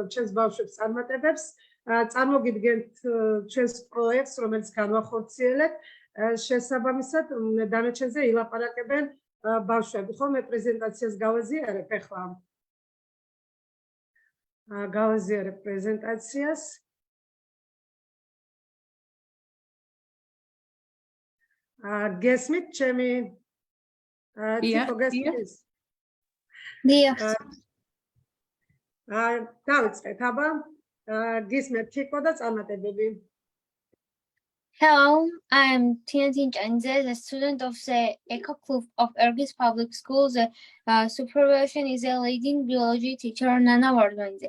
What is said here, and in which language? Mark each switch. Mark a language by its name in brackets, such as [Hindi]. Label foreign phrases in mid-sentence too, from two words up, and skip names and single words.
[Georgian] ჩემს ბავშვებს წარმატებებს წარმოგიდგენთ ჩვენს პროექტს რომელიც განვახორციელებთ შესაბამისად დანარჩენზე ილაპარაკებენ ბავშვები ხო მე პრეზენტაციას გავაზიარებ ახლა გავაზიარებ პრეზენტაციას გესმით ჩემი თითო გესმის დიახ დავიწყეთ აბა გისმეთ თითო და წარმატებები [English] Hello, I am Tianjin Zhangze, the student of the Eco Club of Ergis Public Schools. Supervision is a leading biology teacher, Nana Wardwanze.